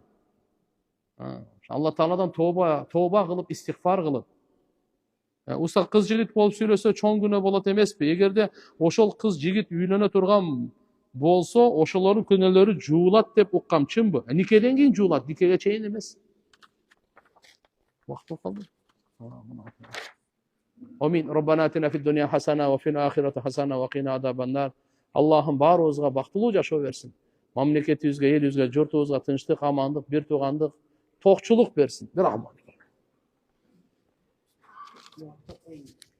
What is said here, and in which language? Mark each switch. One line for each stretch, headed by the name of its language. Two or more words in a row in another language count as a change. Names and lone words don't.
Kyrgyz: Алла Тааладан тооба кылып, истигфар кылып. Уста кыз жигит болуп сүйлөсө чоң күнөө болот эмеспи? Эгерде ошол кыз жигит үйлөнө турган болсо, ошолордун күнөөлөрү жуулат деп уккам, чынбы? Никеден кийин жуулат, никеге чейин эмес. Вакыт болуп калды. Амин.
Arabic: ربنا آتنا في الدنيا حسنة وفي الآخرة حسنة وقنا عذاب النار.
Kyrgyz: Аллахым баарыбызга бактылуу жашоо берсин. Мамлекетибизге, элибизге, журтубузга тынчтык, амандык, бир туугандык, токчулук берсин. Bir rahman.